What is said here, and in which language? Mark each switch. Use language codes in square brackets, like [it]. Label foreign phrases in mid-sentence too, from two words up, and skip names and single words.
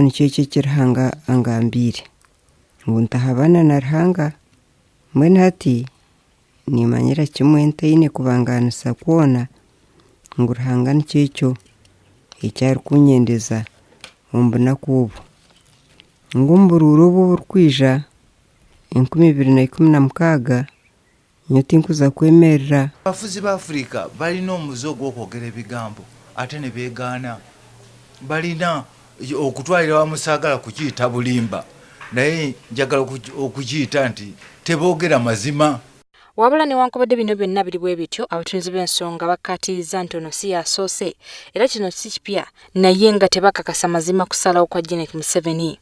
[nyn] nicyo Ruhanga angambire ngu ntahabana na Ruhanga mbwenu hati nimanyira kimwe ntaine kubanganisa kwona ngu Ruhanga nicyo ekyo ekyari kunyendeza ombuna kubo ngu mbururu obu burikwija 2016 nyoti nkuza kwemerera [lg] abafuzi ba Afrika balina omuzo gw'okwogera ebigambo ate ne beegaana balina okutwalira wamusaagala kukiyita bulimba naye njagala okukiyita nti teboogera mazima. Wabula newankubadde bino byonna biri bwe bityo abatunuulizi b'ensonga bakkaatiriza ntono si yasoose era kino si kipya naye nga tebakakasa mazima kusalawo kwa Janet Museveni.